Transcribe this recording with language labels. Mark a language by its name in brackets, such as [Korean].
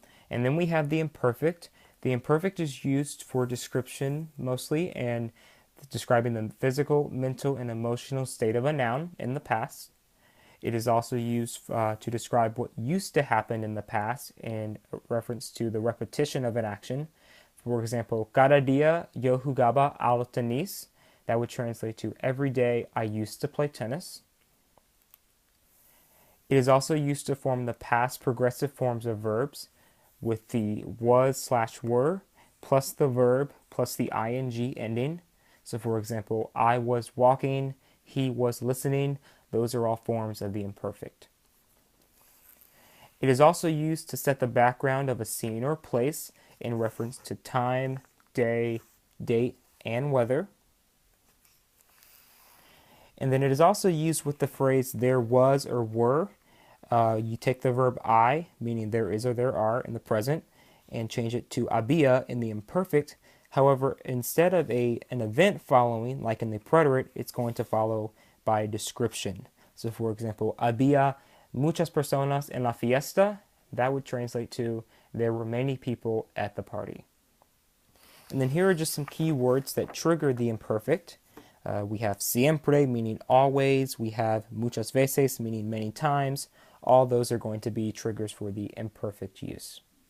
[English] And then we have the imperfect. The imperfect is used for description mostly and describing the physical, mental, and emotional state of a noun in the past. It is also used to describe what used to happen in the past in reference to the repetition of an action. For example, [Spanish] cada día yo jugaba al tenis. [English] That would translate to every day I used to play tennis. It is also used to form the past progressive forms of verbs with the was/were plus the verb plus the ing ending. So for example, I was walking, he was listening. Those are all forms of the imperfect. It is also used to set the background of a scene or place in reference to time, day, date, and weather. And then it is also used with the phrase there was or were. You take the verb I, meaning there is or there are in the present, and change it to había in the imperfect. However, instead of an event following, like in the preterite, it's going to follow by description. So for example, [Spanish] había muchas personas en la fiesta. [English] That would translate to there were many people at the party. And then here are just some key words that trigger the imperfect. We have siempre, meaning always. We have muchas veces, meaning many times. All those are going to be triggers for the imperfect use.